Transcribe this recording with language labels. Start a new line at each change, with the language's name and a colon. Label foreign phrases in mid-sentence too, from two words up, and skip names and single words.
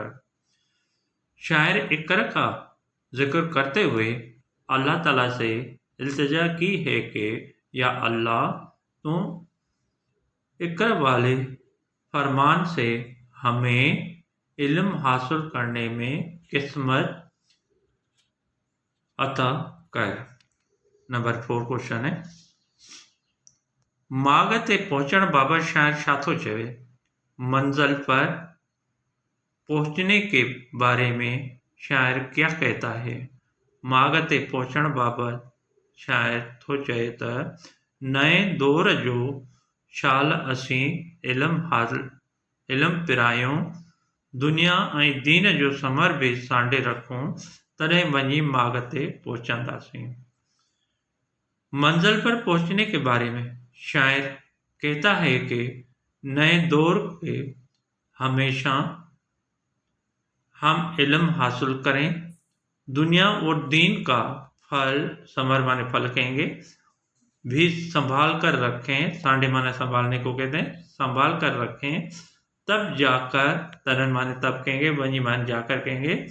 Urdu: شاعر اقرا کا ذکر کرتے ہوئے اللہ تعالیٰ سے التجا کی ہے کہ یا اللہ تو اقرا والے فرمان سے ہمیں علم حاصل کرنے میں قسمت عطا کر۔
Sindhi: نمبر 4 کوشچن ہے ماغ تے پہنچن بابت شاعر شاتھو چوے۔
Urdu: منزل پر پہنچنے کے بارے میں شاعر کیا کہتا ہے۔
Sindhi: ماغ تے پہنچن بابت شاعر تھو چئے تا نئے دور جو شال اسیں علم پرایوں دنیا ऐं दीन जो समर भी सांडे रखूं तॾहिं वञी माॻ ते पहुचंदासीं।
Urdu: منزل پر پہنچنے کے بارے میں شاعر کہتا ہے کہ نئے دور پے ہمیشہ ہم علم حاصل کریں، دنیا اور دین کا پھل، ثمر مانے پھل کہیں گے، بھی سنبھال کر رکھیں، سانڈے مانے سنبھالنے کو کہتے ہیں، سنبھال کر رکھیں، تب جا کر، ترن مانے تب کہیں گے، وہی مانے جا کر کہیں گے,